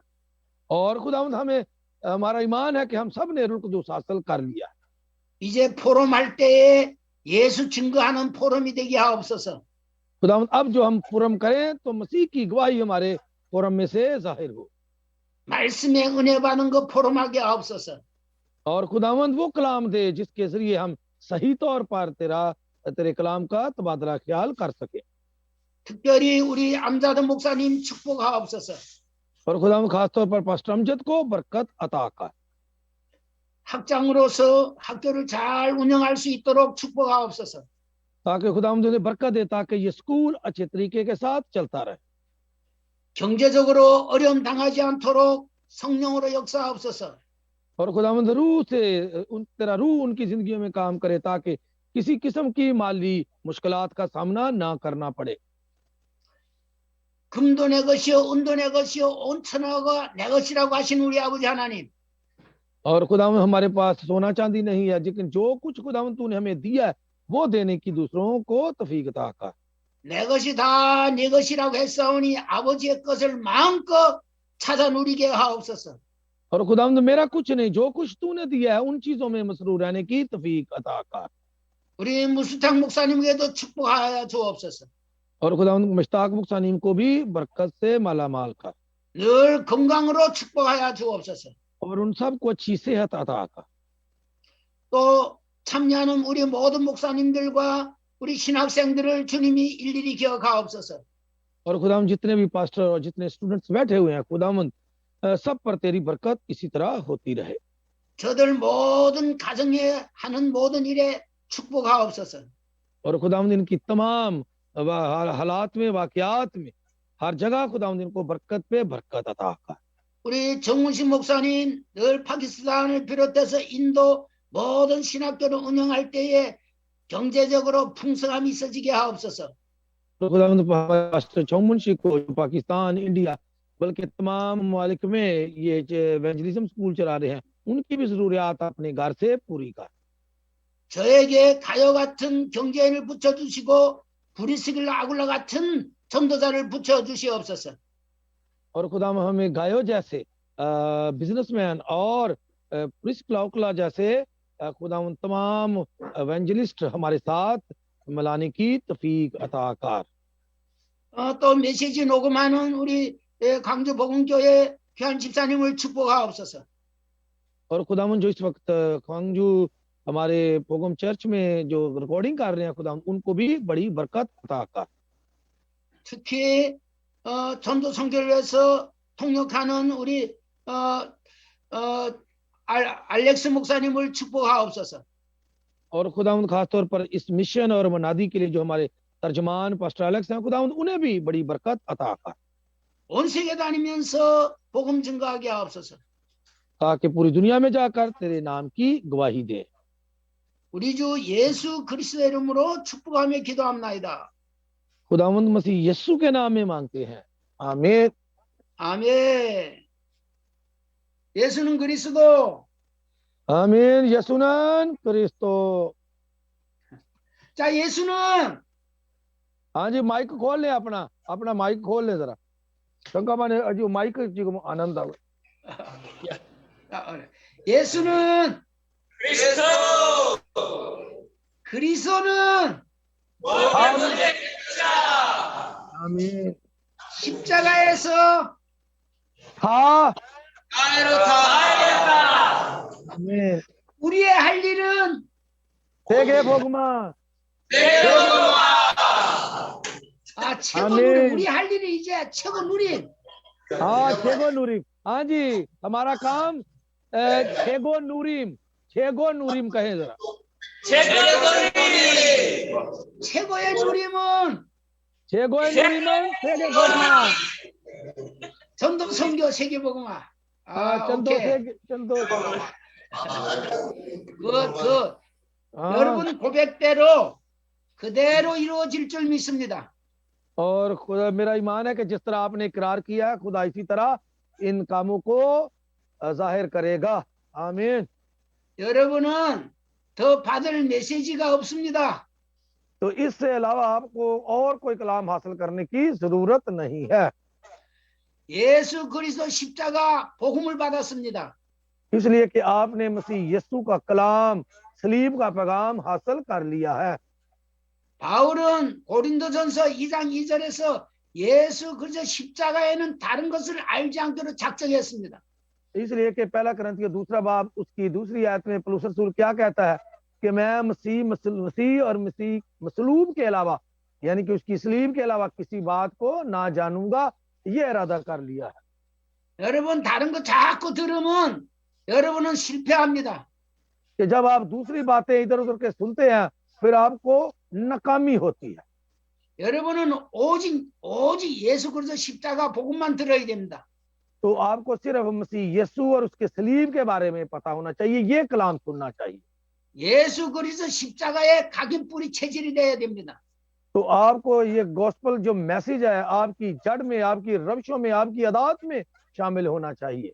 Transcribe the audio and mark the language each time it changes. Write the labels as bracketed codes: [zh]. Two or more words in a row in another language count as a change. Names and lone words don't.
[ur] اور خداوند ہمیں ہمارا ایمان ہے کہ ہم سب نے رخ دس حاصل کر لیا. [ko] 이제 포럼할 때에 예수 증거하는 포럼이 되게 하옵소서. [ur] خداوند اب جو ہم فورم کریں تو مسیح کی گواہی ہمارے فورم میں سے ظاہر ہو. [ko] 말씀의 은혜 받은 거 포럼하게 하옵소서. [ur] اور خداوند وہ کلام دے جس کے ذریعے ہم صحیح طور پر تیرے کلام کا تبادلہ خیال کر سکے. [ko] 특별히 우리 암자드 목사님 축복하옵소서. [ur] اور خداوند خاص طور پر پاسٹر امجد کو برکت عطا کر. [ko] 학장으로서 학교를 잘 운영할 수 있도록 축복하옵소서. [ur] تاکہ خداوند انہیں برکت دے تاکہ یہ سکول اچھے طریقے کے ساتھ چلتا رہے. [ko] 경제적으로 어려움 당하지 않도록 성령으로 역사하옵소서. [ur] اور خداوند روح سے تیرا روح ان کی زندگیوں میں کام کرے تاکہ کسی قسم کی مالی مشکلات کا سامنا نہ کرنا پڑے. [ko] 금도 내 것이요 은도 내 것이요 온 천하가 내 것이라고 하신 우리 아버지 하나님, [ur] اور خداوند ہمارے پاس سونا چاندی نہیں ہے، لیکن جو کچھ خداوند تو نے ہمیں دیا ہے وہ دینے کی دوسروں کو توفیق عطا کر. [ko] 내 것이 다 네 것이라고 했사오니 아버지의 것을 마음껏 찾아 누리게 하옵소서. [ur] اور خداوند میرا کچھ نہیں، جو کچھ تو نے دیا ہے ان چیزوں میں مسرور رہنے کی توفیق عطا کر. [ko] 우리 무수탁 목사님에게도 축복하여 주옵소서. [ur] اور خداوند مشتاق مکتانیم کو بھی برکت سے مالا مال کر. [ko] 늘 건강으로 축복하여 주옵소서. [ur] اور ان سب کو اچھی صحت عطا کر. [ko] 또 참여하는 우리 모든 목사님들과 우리 신학생들을 주님이 일일이 기억하옵소서. [ur] اور خداوند جتنے بھی پاسٹر اور جتنے سٹوڈنٹس بیٹھے ہوئے ہیں خداوند سب پر تیری برکت اسی طرح ہوتی رہے. [ko] 저들 모든 가정에 하는 모든 일에 축복하옵소서. [ur] اور خداوند ان کی تمام حالات میں واقعات میں ہر جگہ خداوند ان کو برکت پہ برکت عطا کر. [ko] 우리 정훈신 목사님 늘 파키스탄을 비롯해서 인도 모든 신학교를 운영할 때에 경제적으로 풍성함이 있어지게 하옵소서. [ur] تو خداوند پاسٹر چومنشی کو پاکستان انڈیا بلکہ تمام ممالک میں یہ [en] evangelism school [ur] چلا رہے ہیں ان کی بھی ضروریات اپنے گھر سے پوری کر. [ko] 저에게 가요 같은 경제인을 붙여주시고 브리스길라 아굴라 같은 전도자를 붙여 주시옵소서. [ur] اور خدا ہمیں گایو جیسے بزنس مین اور پرنس کلاؤکلا جیسے خدا ان تمام ایونجلسٹ ہمارے ساتھ ملانے کی توفیق عطا کر. [ko] 또 메시지 녹음하는 우리 광주 복음교회 귀한 집사님을 축복하옵소서. [ur] اور خداون جو اس وقت کھانگجو ہمارے پوگم چرچ میں جو ریکارڈنگ کر رہے ہیں خدا ان کو بھی بڑی برکت عطا کر. [ko] 특히 전도 선교를 위해서 통역하는 우리 알렉스 목사님을 축복하옵소서. [ur] اور خداون خاص طور پر اس مشن اور منادی کے لیے جو ہمارے ترجمان پاسٹر ایلکس ہیں خداون انہیں بھی بڑی برکت عطا کر. [ko] 온 세계 다니면서 복음 증거하게 하옵소서. [ur] تاکہ پوری دنیا میں جا کر تیرے نام کی گواہی دے. [ko] 우리 주 예수 그리스도의 이름으로 축복하며 기도합나이다. [ur] خداوند مسیح یسوع کے نام میں مانگتے ہیں، آمین. [ko] 아멘. 예수는 그리스도. [ur] آمین. [ko] 예수는 그리스도. 자, 예수는 [ur] ہاں جی، مائیک کھول لے، اپنا مائیک کھول لے ذرا. शंका माने अजी माइक जी को आनंद आवे। [ko] 예수는 그리스도는 [ur] آمین. [ko] 십자가에서 [ur] تھا آمین. [ko] 우리의 할 일은 세계 복음화 최고 아멘. 누림. 우리 할 일이 이제 최고 누림. [ur] ہاں [ko] 최고 누림. [ur] ہاں جی، ہمارا کام [ko] 최고 누림 [ur] کہے ذرا. [ko] 최고의 누림은 최고 누림 세계 복음화। 전도 선교 세계복음화. चंदो 오케이. से चंदो। 그 [ur] ہاں. [ko] 여러분 고백대로 그대로 이루어질 줄 믿습니다. [ur] اور خدا میرا ایمان ہے کہ جس طرح آپ نے اقرار کیا ہے خدا اسی طرح ان کاموں کو ظاہر کرے گا. آمین. [ko] 여러분은 더 받을 메시지가 없습니다. [ur] تو اس سے علاوہ آپ کو اور کوئی کلام حاصل کرنے کی ضرورت نہیں ہے. [ko] 예수 그리스도 십자가 복음을 받았습니다. [ur] اس لیے کہ آپ نے مسیح یسوع کا کلام صلیب کا پیغام حاصل کر لیا ہے. [ko] 바울은 고린도전서 2장 2절에서 예수 그리스도 십자가에는 다른 것을 알지 않도록 작정했습니다. [ur] اس لیے کہ پہلا کرنتھیوں دوسرا باب اس کی دوسری آیت میں پولس رسول کیا کہتا ہے کہ میں مسیح اور مسیح مصلوب کے علاوہ یعنی کہ اس کی صلیب کے علاوہ کسی بات کو نہ جانوں گا، یہ ارادہ کر لیا ہے. [ko] 여러분 다른 거 자꾸 들으면 여러분은 실패합니다. [ur] کہ جب آپ دوسری باتیں ادھر ادھر کے سنتے ہیں پھر آپ کو ناکامی ہوتی ہے. [ko] 여러분은 오직 예수 그리스도 십자가 복음만 들어야 됩니다. [ur] تو آپ کو صرف مسیح یسوع اور اس کے صلیب کے بارے میں پتا ہونا چاہیے، یہ کلام سننا چاہیے. [ko] 예수 그리스도 십자가의 각인 뿌리 체질이 돼야 됩니다. [ur] تو آپ کو یہ گاسپل جو میسج ہے آپ کی جڑ میں، آپ کی روشوں میں، آپ کی عادات میں شامل ہونا چاہیے.